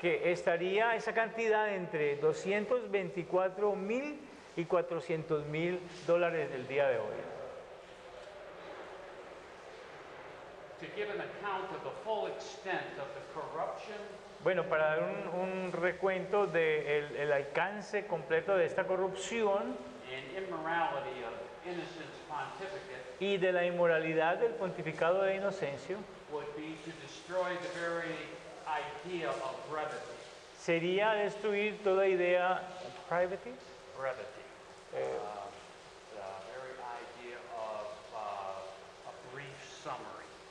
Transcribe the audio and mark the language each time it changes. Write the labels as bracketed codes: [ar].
[es] que estaría esa cantidad entre 224,000 y 400,000 dólares del día de hoy. [en] To give an account of the full extent of the corruption [es] Bueno, para dar un recuento del alcance completo de esta corrupción [en] and immorality of Innocent's pontificate [es] y de la inmoralidad del pontificado de Inocencio, [en] would be to destroy the very idea of brevity. [es] sería destruir toda idea brevity, [en] Brevity. The very idea of a brief summary.